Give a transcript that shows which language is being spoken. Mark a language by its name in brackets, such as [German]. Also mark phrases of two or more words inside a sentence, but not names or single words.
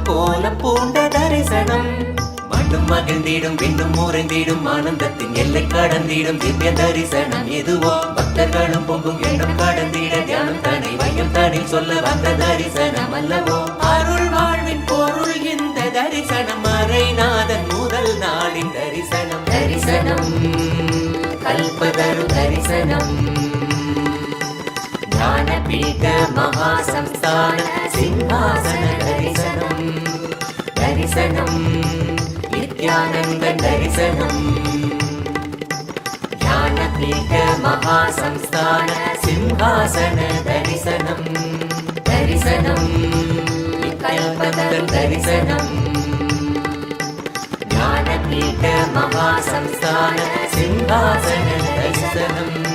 [Tamil] கோலம் பூண்ட தரிசனம் மண்ணும் மகிழ்ந்திடும் விண்ணும் முறைந்திடும் ஆனந்தத்தின் எல்லை கடந்திடும் திவ்ய தரிசனம் எதுவோ பக்தர்களும் பொங்கும் எண்ணம் கடந்திட தியானம் தனி வையம் தனில் சொல்ல வந்த தரிசனம் அல்லவோ அருள் வாழ்வின் பொருள் இந்த தரிசனம் அரைநாதன் முதல் நாளின் தரிசனம் தரிசனம் கல்பதரு தரிசனம் [Sanskrit] ज्ञानपीठ महासंस्थान सिंहासन दर्शनम् दर्शनम् नित्यानन्द दर्शनम् ज्ञानपीठ महासंस्थान सिंहासन दर्शनम् दर्शनम् कल्पतरु दर्शनम् ज्ञानपीठ पीठ महासंस्थान सिंहासन दर्शनम्